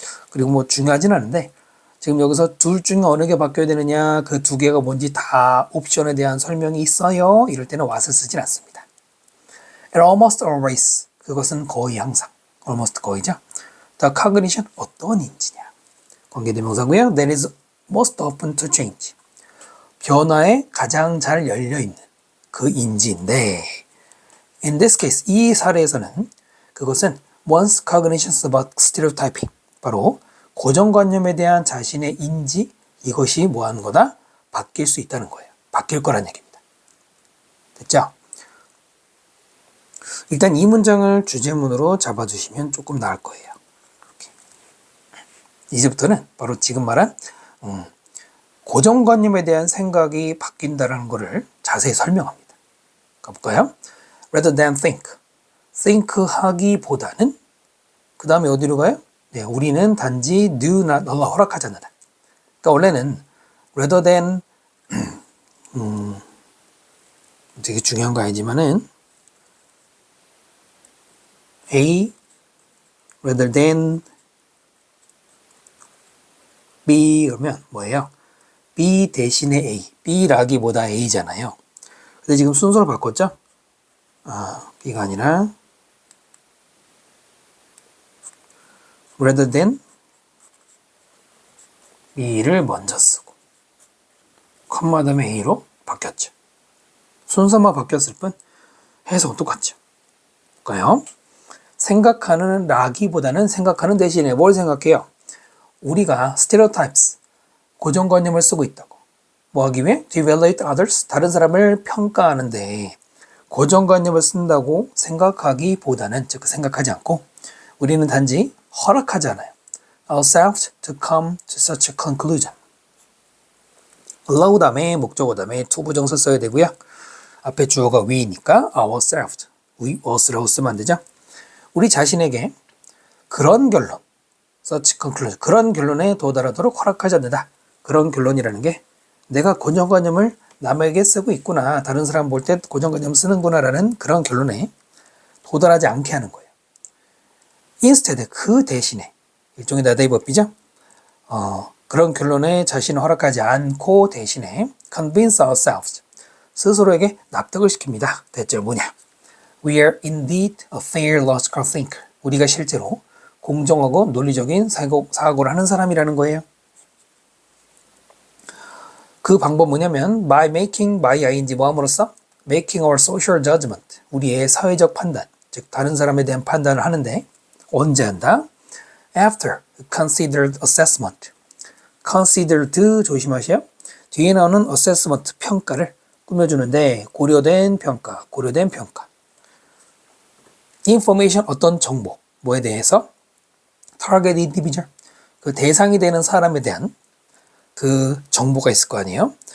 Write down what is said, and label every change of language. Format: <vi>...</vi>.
<ko>그리고 뭐 중요하진 않은데 지금 여기서 둘 중에 어느 게 바뀌어야 되느냐, 그 두 개가 뭔지 다 옵션에 대한 설명이 있어요. 이럴 때는 what을 쓰진 않습니다.</ko> <en>And almost always,</en> <ko>그것은 거의 항상, almost 거의죠.</ko> <en>The cognition, 어떤 인지냐.</en> <ko>관계대명사고요.</ko> <en>That is most open to change.</en> <ko>변화에 가장 잘 열려있는 그 인지인데</ko> <en>in this case,</en> <ko>이 사례에서는 그것은</ko> <en>one's cognitions about stereotyping,</en> <ko>바로 고정관념에 대한 자신의 인지, 이것이 뭐하는 거다? 바뀔 수 있다는 거예요. 바뀔 거란 얘기입니다. 됐죠? 일단 이 문장을 주제문으로 잡아주시면 조금 나을 거예요. 이렇게. 이제부터는 바로 지금 말한 고정관념에 대한 생각이 바뀐다는 것을 자세히 설명합니다. 가볼까요?</ko> <en>Rather than think.</en> <ko>think 하기보다는 그 다음에 어디로 가요? 네, 우리는 단지</ko> <en>do not allow,</en> <ko>허락하지 않는다. 그러니까 원래는 rather than 되게 중요한 거 아니지만은 A rather than B 그러면 뭐예요? B 대신에 A, B라기보다 A잖아요. 근데 지금 순서를 바꿨죠? B가 아니라 rather than B를 먼저 쓰고 컴마 다음에 A로 바뀌었죠. 순서만 바뀌었을 뿐 해석은 똑같죠. 볼까요? 생각하는 라기보다는 생각하는 대신에 뭘 생각해요? 우리가 stereotypes, 고정관념을 쓰고 있다고. 뭐 하기 위해?</ko> <en>To evaluate others,</en> <ko>다른 사람을 평가하는데 고정관념을 쓴다고 생각하기보다는, 즉 생각하지 않고 우리는 단지 허락하지 않아요.</ko> <en>Ourselves to come to such a conclusion.</en> <ko>allow 다음에 목적어 다음에 to 부정사 써야 되고요. 앞에 주어가 we니까 ourselves, we, us라고 쓰면 안 되죠. 우리 자신에게 그런 결론,</ko> <en>such conclusion,</en> <ko>그런 결론에 도달하도록 허락하지 않는다. 그런 결론이라는 게 내가 고정관념을 남에게 쓰고 있구나, 다른 사람 볼 때 고정관념 쓰는구나 라는 그런 결론에 도달하지 않게 하는 거예요. instead, 그 대신에, 일종의 나대법이죠. 그런 결론에 자신을 허락하지 않고 대신에</ko> <en>convince ourselves,</en> <ko>스스로에게 납득을 시킵니다. 대체 뭐냐?</ko> <en>We are indeed a fair logical thinker.</en> <ko>우리가 실제로 공정하고 논리적인 사고를 하는 사람이라는 거예요. 그 방법 뭐냐면</ko> <en>by making,</en> <ko>by ing 뭐함으로써</ko> <en>making our social judgment,</en> <ko>우리의 사회적 판단, 즉 다른 사람에 대한 판단을 하는데 언제 한다?</ko> <en>After considered assessment.</en> <ko>considered 조심하세요. 뒤에 나오는 assessment, 평가를 꾸며주는데 고려된 평가, 고려된 평가. information, 어떤 정보, 뭐에 대해서?</ko> <en>target individual,</en> <ko>그 대상이 되는 사람에 대한 그 정보가 있을 거 아니에요?</ko>